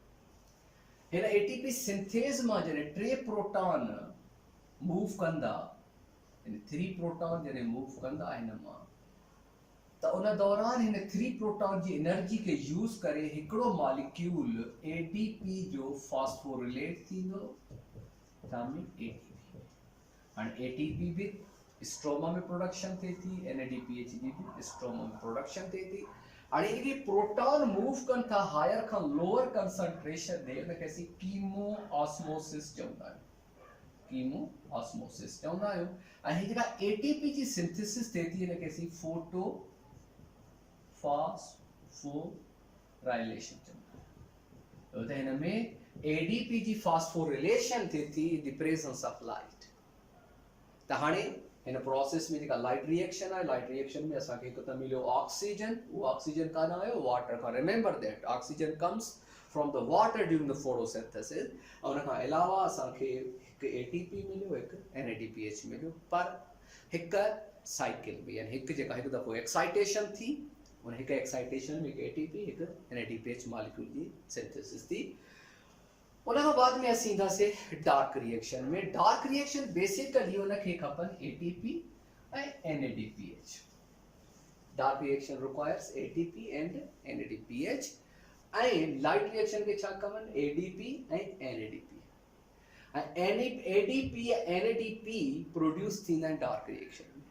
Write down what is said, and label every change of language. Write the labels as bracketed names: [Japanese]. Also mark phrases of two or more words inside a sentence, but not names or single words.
[Sindhi] हिन ATP सिंथेस मां जॾहिं 3 प्रोटॉन मूव कंदा, यानी 3 प्रोटॉन जॾहिं मूव कंदा हिन मां, त उन दौरान हिन 3 प्रोटॉन जी एनर्जी खे यूज़ करे हिकिड़ो मॉलिक्यूल ADP जो फॉस्फोरिलेट थींदो, तामी ATP। हाणे ATP भी स्ट्रोमा में प्रोडक्शन थिए थी, NADPH जी भी स्ट्रोमा में प्रोडक्शन थिए थी। हाणे इनके प्रोटॉन मूव कनि था हायर खां [English] lower concentration [Sindhi] ॾे, उनखे असीं [English] chemo osmosis [Sindhi] चवंदा आहियूं, [English] chemo osmosis [Sindhi] चवंदा आहियूं। ऐं ही जेका ATP जी सिंथेसिस थिए थी, इनखे असीं [English] photo phosphorylation [Sindhi] चवंदा आहियूं। त हिन में ADP जी फॉस्फोरिलेशन थिए थी [English] in the presence of light. [Sindhi] त हाणे हिन प्रोसेस में जेका [English] light reaction [Sindhi] आहे, [English] light reaction [Sindhi] में असांखे हिकु त मिलियो ऑक्सीजन, उहो ऑक्सीजन कान आयो वाटर खां। [English] remember that oxygen comes from the water during the photosynthesis. [Sindhi] ऐं उन खां अलावा असांखे हिकु ATP मिलियो, हिकु NADPH मिलियो, पर हिकु साइकिल में, यानी हिकु जेका हिकु दफ़ो एक्साइटेशन थी, उन हिकु एक्साइटेशन में हिकु ATP हिकु NADPH मॉलिक्यूल जी सिंथेसिस थी। उन खां बाद में असीं ईंदासीं [English] dark reaction [Sindhi] में। [English] dark reaction basically [Sindhi] उनखे खपनि ATP ऐं NADPH। [English] dark reaction requires ATP and NADPH, [Sindhi] ऐं [English] light reaction [Sindhi] खे छा खपनि ADP ऐं NADP। ऐं ADP या NADP प्रोड्यूस थींदा आहिनि [English] dark reaction [Sindhi] में।